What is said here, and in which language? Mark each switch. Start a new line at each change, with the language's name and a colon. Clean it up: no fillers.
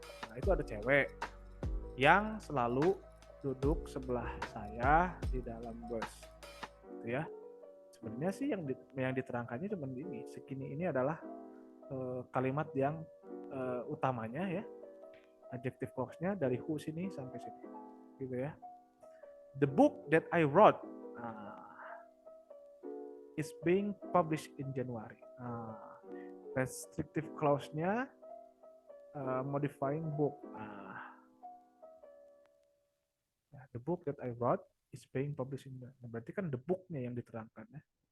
Indonesian: Nah, itu ada cewek yang selalu duduk sebelah saya di dalam bus. Gitu ya. Sebenarnya sih yang diterangkannya cuma ini. Segini ini adalah kalimat yang utamanya ya. Adjective clause-nya dari who sini sampai sini. Gitu ya.
English: The book that I wrote is being published in January. Restrictive clause-nya modifying book. The book that I wrote is being published in January.
Indonesian: Berarti kan the book-nya yang diterangkan ya.